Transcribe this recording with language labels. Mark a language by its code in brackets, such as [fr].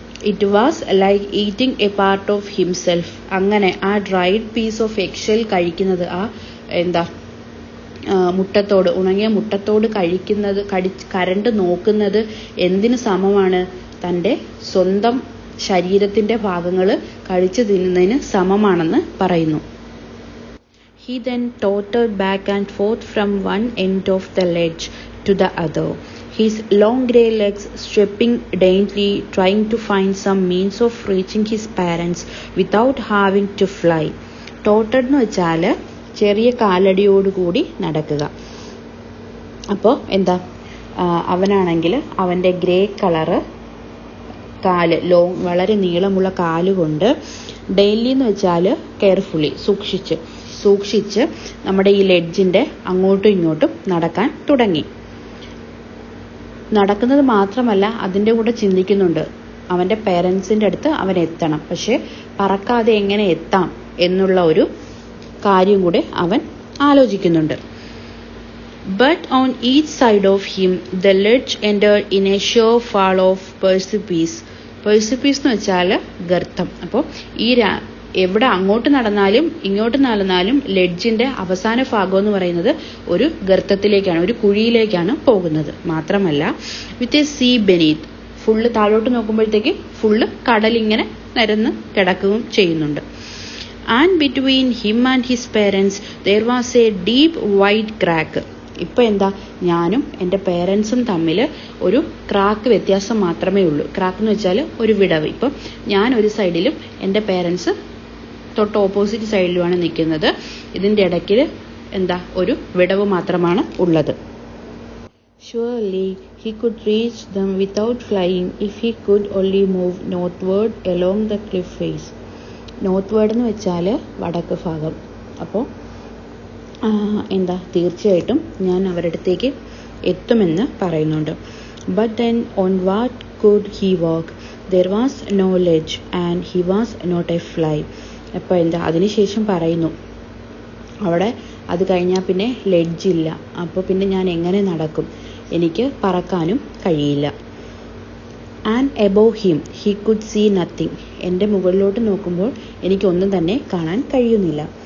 [en] It was like eating a part of himself. [ml] അങ്ങനെ ആ [en] dried piece of egg shell [ml] കഴിക്കുന്നത്, ആ എന്താ മുട്ടത്തോട്, ഉണങ്ങിയ മുട്ടത്തോട് കഴിക്കുന്നത്, കരണ്ട് നോക്കുന്നത് എന്തിനു സമമാണ്? തൻ്റെ സ്വന്തം ശരീരത്തിന്റെ ഭാഗങ്ങൾ കഴിച്ചു തിന്നുന്നതിന് സമമാണെന്ന് പറയുന്നു. [en] He then tottered back and forth from one end of the ledge to the other, his long grey legs stripping daintily, trying to find some means of reaching his parents without having to fly. [ml] Tottered എന്ന് വെച്ചാൽ ചെറിയ കാലടിയോടുകൂടി നടക്കുക. അപ്പോൾ എന്താ, അവനാണെങ്കിൽ അവൻ്റെ grey colour കാല്, വളരെ നീളമുള്ള കാലുകൊണ്ട് ഡെയിലി എന്ന് വെച്ചാൽ കെയർഫുള്ളി, സൂക്ഷിച്ച് നമ്മുടെ ഈ ലെഡ്ജിന്റെ അങ്ങോട്ടും ഇങ്ങോട്ടും നടക്കാൻ തുടങ്ങി. നടക്കുന്നത് മാത്രമല്ല, അതിൻ്റെ കൂടെ ചിന്തിക്കുന്നുണ്ട്, അവൻ്റെ പേരൻസിൻ്റെ അടുത്ത് അവൻ എത്തണം. പക്ഷെ പറക്കാതെ എങ്ങനെ എത്താം എന്നുള്ള ഒരു കാര്യം കൂടെ അവൻ ആലോചിക്കുന്നുണ്ട്. [en] But on each side of him the ledge entered in a sheer fall of precipice. [ml] Precipice എന്ന് വെച്ചാൽ ഗർത്തം. അപ്പോൾ ഈ എവിടെ അങ്ങോട്ട് നടന്നാലും ഇങ്ങോട്ട് നടന്നാലും ലെഡ്ജിന്റെ അവസാന ഭാഗം എന്ന് പറയുന്നത് ഒരു ഗർത്തത്തിലേക്കാണ്, ഒരു കുഴിയിലേക്കാണ് പോകുന്നത്. മാത്രമല്ല [en] with a sea beneath, [ml] full താഴോട്ട് നോക്കുമ്പോഴത്തേക്ക് ഫുള്ള് കടലിങ്ങനെ നിരന്ന് കിടക്കുകയും ചെയ്യുന്നുണ്ട്. [en] And between him and his parents there was a deep wide crack. [ml] ഇപ്പം എന്താ, ഞാനും എൻ്റെ പേരൻസും തമ്മിൽ ഒരു ക്രാക്ക് വ്യത്യാസം മാത്രമേ ഉള്ളൂ. ക്രാക്ക് എന്ന് വെച്ചാൽ ഒരു വിടവ്. ഇപ്പം ഞാൻ ഒരു സൈഡിലും എൻ്റെ പേരൻസ് തൊട്ട് ഓപ്പോസിറ്റ് സൈഡിലുമാണ് നിൽക്കുന്നത്. ഇതിൻ്റെ ഇടയ്ക്ക് എന്താ ഒരു വിടവ് മാത്രമാണ് ഉള്ളത്. [en] Surely he could reach them without flying if he could only move northward along the cliff face. [ml] North എന്ന് വെച്ചാൽ വടക്ക് ഭാഗം. അപ്പോൾ എന്താ തീർച്ചയായിട്ടും ഞാൻ അവരുടെ അടുത്തേക്ക് എത്തുമെന്ന് പറയുന്നുണ്ട്. [en] But then on what could he walk? There was no ledge and he was not a fly. [ml] അപ്പോൾ എന്താ അതിനുശേഷം പറയുന്നു അവിടെ അത് കഴിഞ്ഞാൽ പിന്നെ ലെഡ്ജില്ല. അപ്പോൾ പിന്നെ ഞാൻ എങ്ങനെ നടക്കും, എനിക്ക് പറക്കാനും കഴിയില്ല. [en] And above him he could see nothing. [ml] എൻ്റെ മുകളിലോട്ട് നോക്കുമ്പോൾ എനിക്കൊന്നും തന്നെ കാണാൻ കഴിയുന്നില്ല.